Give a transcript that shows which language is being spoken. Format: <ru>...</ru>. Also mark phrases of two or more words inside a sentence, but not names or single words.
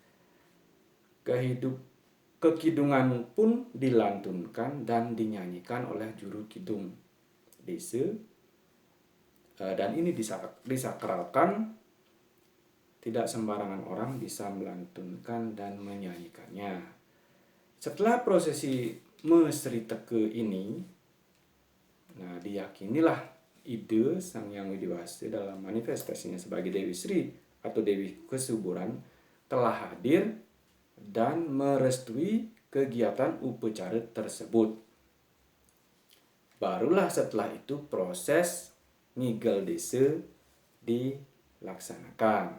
<id>Kekidungan pun dilantunkan dan dinyanyikan oleh juru kidung desa, dan ini disakralkan. Tidak sembarangan orang bisa melantunkan dan menyanyikannya. Setelah prosesi Mesri Teke ini, nah, diyakinilah ide Sang Hyang Widi Wasa dalam manifestasinya sebagai Dewi Sri atau Dewi Kesuburan telah hadir dan merestui kegiatan upacara tersebut. Barulah setelah itu proses ngigel desa dilaksanakan.</id>